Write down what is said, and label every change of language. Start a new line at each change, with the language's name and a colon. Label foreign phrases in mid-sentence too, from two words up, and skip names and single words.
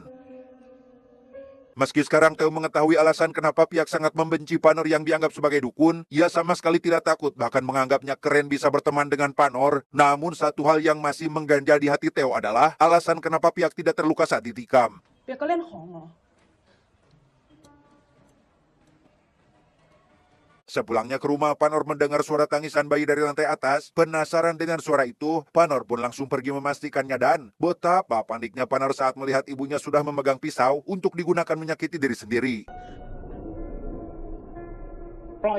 Indonesian: Meski sekarang Theo mengetahui alasan kenapa Piak sangat membenci Panor yang dianggap sebagai dukun, ia sama sekali tidak takut, bahkan menganggapnya keren bisa berteman dengan Panor. Namun satu hal yang masih mengganjal di hati Theo adalah alasan kenapa Piak tidak terluka saat ditikam.
Thai: เปียกก็เล่นของเหรอ
Indonesian: Sepulangnya ke rumah, Panor mendengar suara tangisan bayi dari lantai atas. Penasaran dengan suara itu, Panor pun langsung pergi memastikannya dan betapa paniknya Panor saat melihat ibunya sudah memegang pisau untuk digunakan menyakiti diri sendiri.